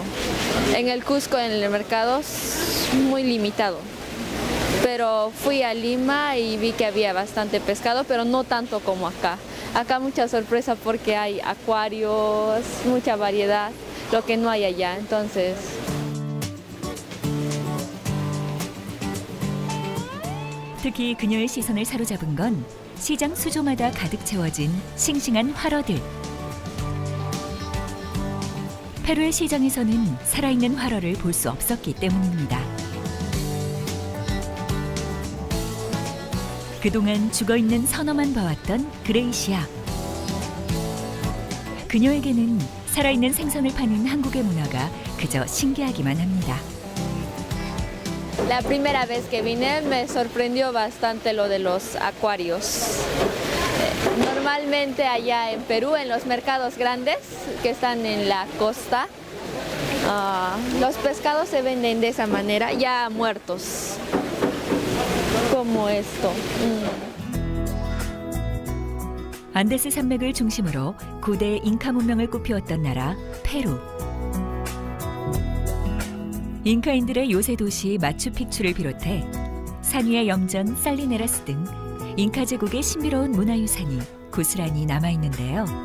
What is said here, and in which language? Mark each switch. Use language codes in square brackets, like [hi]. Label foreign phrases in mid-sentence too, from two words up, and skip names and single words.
[es] En el Cusco, en el mercado, muy limitado. Pero fui a Lima y vi que había bastante pescado, pero no tanto como acá. Acá mucha sorpresa porque hay acuarios, mucha variedad, lo que no hay allá. Entonces, [ko] 특히 그녀의 시선을 사로잡은 건 시장 수조마다 가득 채워진 싱싱한 활어들. 페루의 시장에서는 살아있는 활어를 볼 수 없었기 때문입니다. 그동안 죽어있는 선어만 봐왔던 그레이시아. 그녀에게는 살아있는 생선을 파는 한국의 문화가 그저 신기하기만 합니다. [es] la primera vez que vine me sorprendió bastante lo de los acuarios. Normalmente allá en Perú, en los mercados grandes que están en la costa, los pescados se venden de esa manera, ya muertos, como esto. [ko] 안데스 산맥을 중심으로 고대 잉카 문명을 꽃피웠던 나라 페루. 잉카인들의 요새 도시 마추픽추를 비롯해 산 위의 영전 살리네라스 등 잉카 제국의 신비로운 문화유산이 고스란히 남아있는데요.